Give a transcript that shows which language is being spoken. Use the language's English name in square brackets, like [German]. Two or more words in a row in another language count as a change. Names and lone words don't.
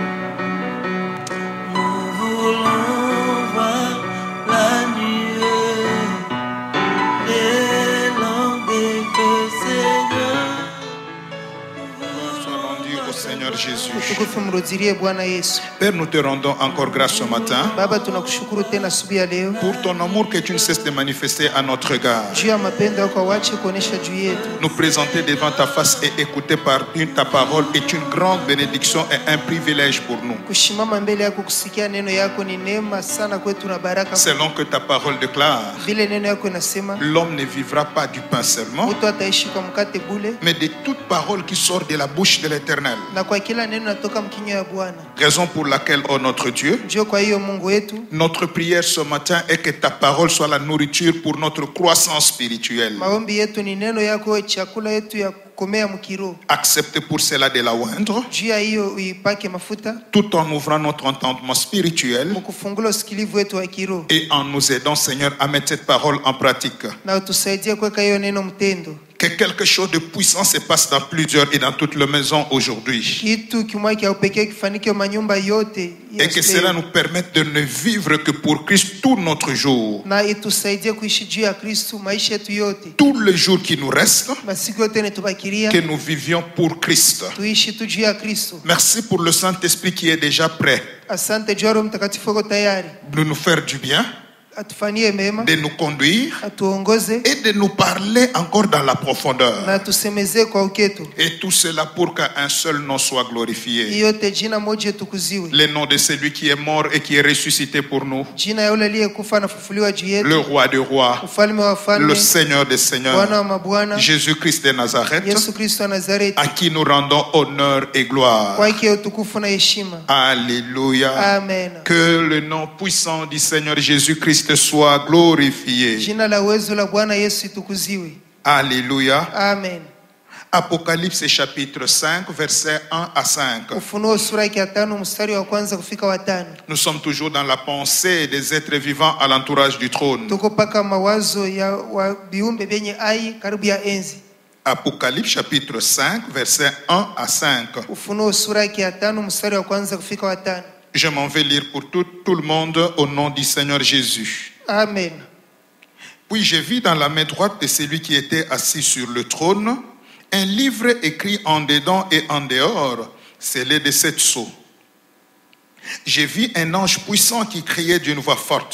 [French] Nous voulons voir la nuée, l'élan des feux, Seigneur. Soit rendu au Seigneur Jésus. [Swahili] Utukufu mrudilie Bwana Yesu. [French] Père, nous te rendons encore grâce ce matin [Swahili] Baba, tunakushukuru tena asubuhi ya leo [French] pour ton amour que tu ne cesses de manifester à notre égard. [Swahili] juu ya mapendo yako awache kuonesha juu yetu. [French] Nous présenter devant ta face et écouter par ta parole est une grande bénédiction et un privilège pour nous. [Swahili] Kushimama mbele yako kusikia neno yako ni neema sana kwetu na baraka. [French] Selon que ta parole déclare, [Swahili] Vile neno yako inasema [French] l'homme ne vivra pas du pain seulement, [Swahili] mtu ataishi kwa mkate bule, [French] mais de toute parole qui sort de la bouche de l'Éternel. [Swahili] na kwa kila neno natoka mkinywa ya Bwana. [French] Raison pour laquelle, oh notre Dieu, [Swahili] Ndio kwa hiyo Mungu wetu, [French] notre prière ce matin est que ta parole soit la nourriture pour notre croissance spirituelle. [Swahili] maombi yetu ni neno yako chakula yetu ya kukomea mkiroho. [French] Accepte pour cela de la oindre, [Swahili] Juu ya hiyo uipake mafuta, [French] tout en ouvrant notre entendement spirituel [Swahili] mkufungula usikilivu wetu wa kiroho, [French] et en nous aidant, Seigneur, à mettre cette parole en pratique. [Swahili] na utusaidie kuweka hiyo neno mtendo. [French] Que quelque chose de puissant se passe dans plusieurs et dans toute la maison aujourd'hui. [Swahili] Kitu kimwa kia upekee kifanyike manyumba yote ya [French] Et que [Swahili] leo. [French] cela nous permette de ne vivre que pour Christ tout notre jour. [Swahili] Na itusaidie kuishi juu ya Kristo maisha yetu yote. [French] Tous les jours qui nous restent, [Swahili] Masiku yote netubakiria [French] que nous vivions pour Christ. [Swahili] tuishi tu juu ya Kristo. [French] Merci pour le Saint-Esprit qui est déjà prêt [Swahili] Asante juu ya Roho Mtakatifu uko tayari [French] de nous faire du bien, [Swahili] atufanyie mema, [French] de nous conduire [Swahili] atuongoze [French] et de nous parler encore dans la profondeur. [Swahili] na tusemezee kwa uketo. [French] Et tout cela pour qu'un seul nom soit glorifié. [Swahili] Yote jina moja tukuziwe. [French] Le nom de celui qui est mort et qui est ressuscité pour nous. [Swahili] Jina ya yule aliyekufa na kufufuliwa juu [French] Le [Swahili] yetu. [French] roi des rois, [Swahili] Ufalme wa [French] le [Swahili] wafalme, [French] Seigneur des [Swahili] Bwana [French] seigneurs, [Swahili] wa mabwana, [French] Jésus-Christ de Nazareth, [Swahili] Yesu Kristo wa Nazareti. [French] à qui nous rendons honneur et gloire. [Swahili] Kwake utukufu na heshima. Alléluia. Amen. [French] Que le nom puissant du Seigneur Jésus-Christ soit glorifié. [Swahili] Jina la uwezo la Bwana Yesu itukuziwe. Alléluia. Amen. [French] Apocalypse chapitre 5, versets 1 à 5. [Swahili] Ufunuo sura ya 5 mstari wa kwanza kufika wa 5. [French] Nous sommes toujours dans la pensée des êtres vivants à l'entourage du trône. [Swahili] Tuko paka mawazo ya wa viumbe vyenye hai karibu ya enzi. [French] Apocalypse chapitre 5, versets 1 à 5. [Swahili] Ufunuo sura ya 5 mstari wa kwanza kufika wa 5. [French] Je m'en vais lire pour tout le monde au nom du Seigneur Jésus. Amen. Puis je vis dans la main droite de celui qui était assis sur le trône un livre écrit en dedans et en dehors, scellé de 7 sceaux. J'ai vu un ange puissant qui criait d'une voix forte.